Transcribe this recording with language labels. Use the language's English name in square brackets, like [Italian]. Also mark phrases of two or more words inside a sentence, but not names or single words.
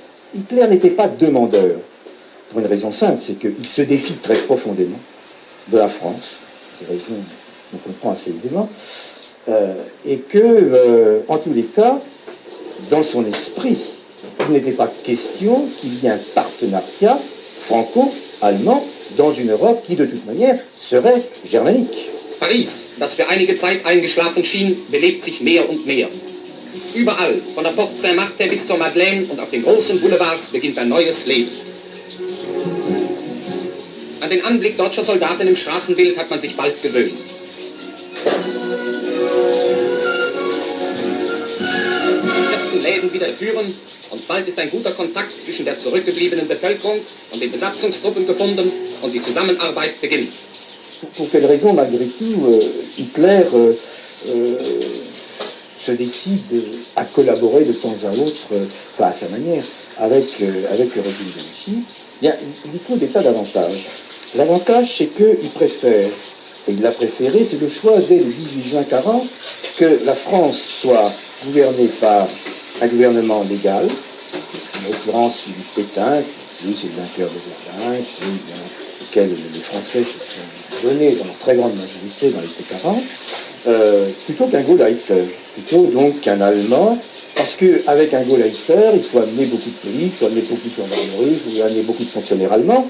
[French] Hitler n'était pas demandeur. Pour une raison simple, c'est qu'il se défie très profondément de la France, des raisons qu'on comprend assez aisément, et que, en tous les cas, dans son esprit, il n'était pas question qu'il y ait un partenariat franco-allemand dans une Europe qui, de toute manière, serait germanique. [German] Paris, das für einige Zeit eingeschlafen schien, belebt sich mehr und mehr. Überall, von der Porte Saint-Martin bis zur Madeleine und auf den großen Boulevards beginnt ein neues Leben. An den Anblick deutscher Soldaten im Straßenbild hat man sich bald gewöhnt. Die ersten Läden wieder führen und bald ist ein guter Kontakt zwischen der zurückgebliebenen Bevölkerung und den Besatzungstruppen gefunden und die Zusammenarbeit beginnt. [French] Pour quelle raison, malgré tout, Hitler se décide à collaborer de temps à autre, à sa manière, avec le régime de Vichy? Bien, il y trouve des tas d'avantages. L'avantage, c'est qu'il préfère, et il l'a préféré, c'est le choix dès le 18 juin 40, que la France soit gouvernée par un gouvernement légal, en l'occurrence celui de Pétain, qui c'est le vainqueur de Verdun, lequel les Français se sont donnés dans la très grande majorité dans l'été 40, plutôt qu'un Gauleiter, plutôt donc qu'un Allemand, parce qu'avec un Gauleiter, il faut amener beaucoup de police, il faut amener beaucoup de gendarmerie, il faut amener beaucoup de fonctionnaires allemands.